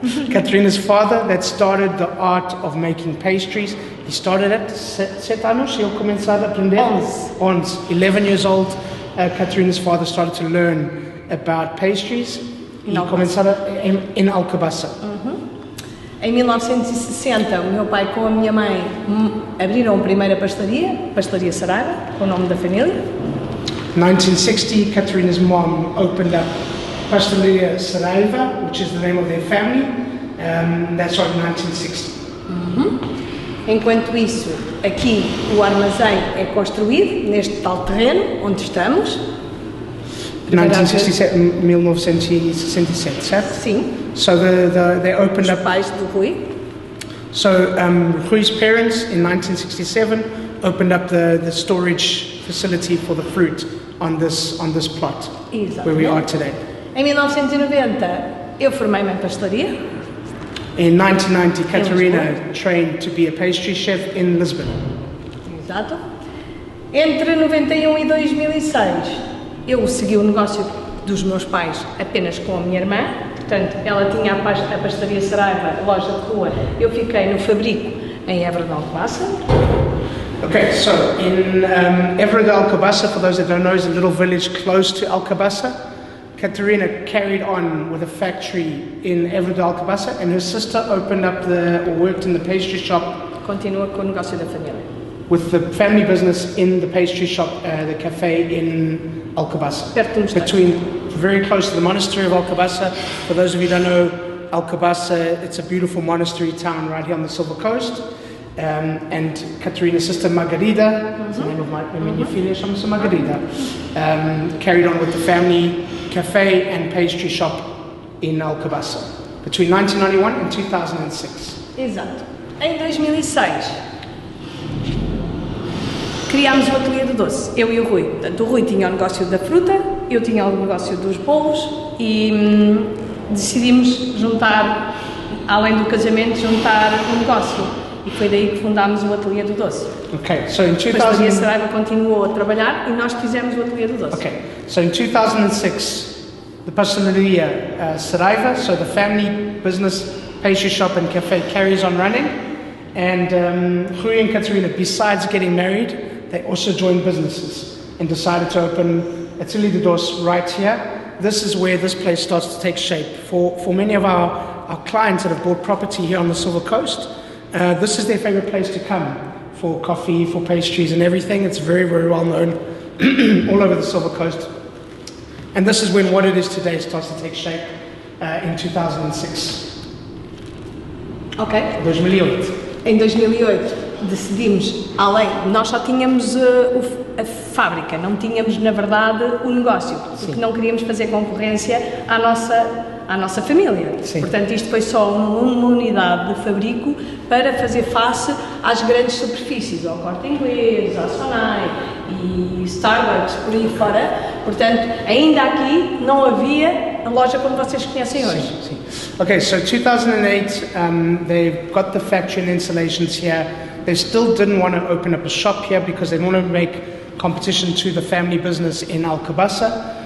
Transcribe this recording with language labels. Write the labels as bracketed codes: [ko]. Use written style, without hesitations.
[en] Katerina's father that started the art of making pastries. He started at 7 [pt] anos, ele começou a aprender? [en] 11 years old, Katerina's father started to learn about pastries [pt] e começaram em Alcobaça. Em 1960, o meu pai com a minha mãe abriram a primeira pastelaria Saraiva, com o nome da família. [en] 1960, Katerina's mom opened up Pastelaria Saraiva, which is the name of their family. That's right, 1960. [pt] Enquanto isso, aqui o armazém é construído neste tal terreno onde estamos. 1967, certo? Sim. [en] So they opened up. [pt] Os pais do Rui. [en] So Rui's parents in 1967 opened up the storage facility for the fruit on this plot. [pt] Exatamente. [en] Where we are today. [pt] Em 1990 eu formei-me em pastelaria. [en] In 1990, Katerina trained to be a pastry chef in Lisbon. [pt] Exato. Entre 91 e 2006 eu segui o negócio dos meus pais apenas com a minha irmã, portanto, ela tinha a pastelaria Saraiva, a loja de rua, eu fiquei no fabrico em Évora de Alcobaça. [en] Okay, so in Évora de Alcobaça, for those that don't know, is a little village close to Alcobaça. Katerina carried on with a factory in Évora de Alcobaça, and her sister opened up worked in the pastry shop. [pt] Continua com o negócio da família. [en] with the family business in the pastry shop, the cafe in Alcobaça. [pt] Perto do mosteiro. [en] Very close to the monastery of Alcobaça. For those of you who don't know Alcobaça, it's a beautiful monastery town right here on the Silver Coast. And Catarina's sister Margarida, that's the name of my [pt] filha, chama-se Margarida, [en] carried on with the family cafe and pastry shop in Alcobaça between 1991 and 2006. [pt] Exato. Em 2006 criámos o Atelier do Doce, eu e o Rui. Portanto, o Rui tinha o negócio da fruta, eu tinha o negócio dos bolos e decidimos juntar, além do casamento, juntar o negócio. E foi daí que fundámos o Atelier do Doce. [en] Okay, so in 2000... [pt] Depois a Saraiva continuou a trabalhar e nós fizemos o Atelier do Doce. [en] Okay, so in 2006, the Pasteleria Saraiva, so the family business, pastry shop and cafe carries on running. And Rui and Catarina, besides getting married, they also joined businesses and decided to open Atelier de Doce right here. This is where this place starts to take shape. For many of our clients that have bought property here on the Silver Coast, this is their favorite place to come for coffee, for pastries and everything. It's very, very well known all over the Silver Coast. And this is when what it is today starts to take shape in 2006. Ok. 2008. [pt] Em 2008 decidimos, além, nós só tínhamos a fábrica, não tínhamos na verdade o negócio, porque não queríamos fazer concorrência à nossa família. Sim. Portanto, isto foi só uma unidade de fabrico para fazer face às grandes superfícies, ao Corte Inglês, à Sonai e Starbucks, por aí fora. Portanto, ainda aqui não havia a loja como vocês conhecem hoje. Sim. [en] Okay, so 2008, they've got the factory and installations here. They still didn't want to open up a shop here because they want to make competition to the family business in Alcobaça.